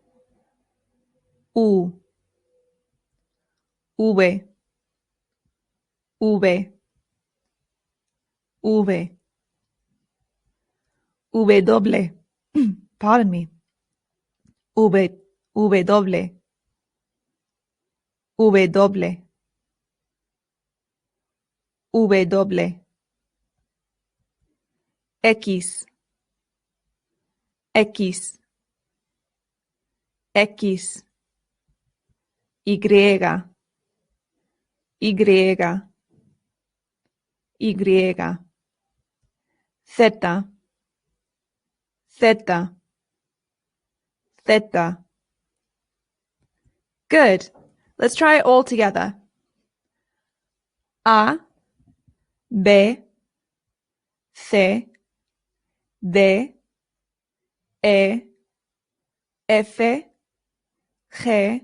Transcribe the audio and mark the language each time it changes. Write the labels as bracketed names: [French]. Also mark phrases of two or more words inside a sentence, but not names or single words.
[English] U. V. V. V. W. Pardon me. V. W. W. W. X. X. X. Y. Y. Y. Z. Z. Z. Good. Let's try it all together. A, B, C, D, E, F, G,